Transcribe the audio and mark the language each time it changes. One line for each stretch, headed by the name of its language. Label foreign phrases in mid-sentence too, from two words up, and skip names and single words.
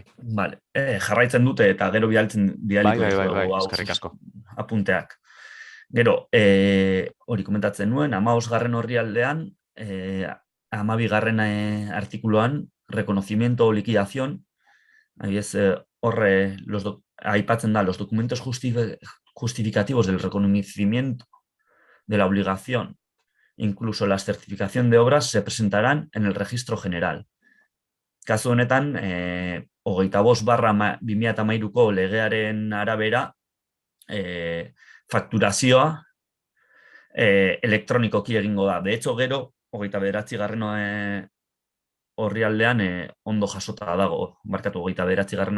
Basque: Vale, jarraitzen dute eta gero bidaliko bai, eskerrik asko. Apunteak. Gero, hori komentatzen nuen, 15. orrialdean, 12. artikuluan,
Spanish: reconocimiento o liquidación,
Basque: horre aipatzen da,
Spanish: los documentos justificativos del reconocimiento de la obligación, incluso la certificación de obras, se presentarán en el registro general.
Basque: Kasu honetan, 25/2013ko legearen arabera, fakturazioa elektronikoki egingo da.
Spanish: De hecho, gero, 29.
Basque: orrialdean ondo jasota dago, 29.